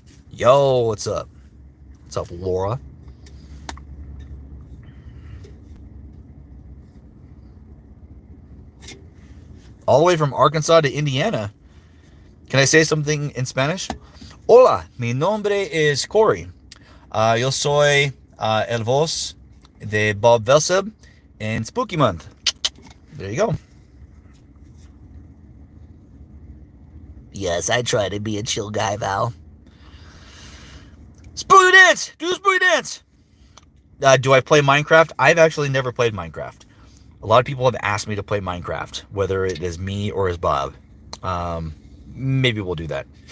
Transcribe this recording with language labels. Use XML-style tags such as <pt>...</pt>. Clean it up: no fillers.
<en>Yo, what's up? What's up, Laura? All the way from Arkansas to Indiana. Can I say something in Spanish?</en> <es>Hola, mi nombre es Corey. Yo soy el voz de Bob Velseb in Spooky Month.</es> <en>There you go. Yes, I try to be a chill guy, Val. Spooky dance! Do the spooky dance! Do I play Minecraft? I've actually never played Minecraft. A lot of people have asked me to play Minecraft, whether it is me or as Bob. Maybe we'll do that.</en>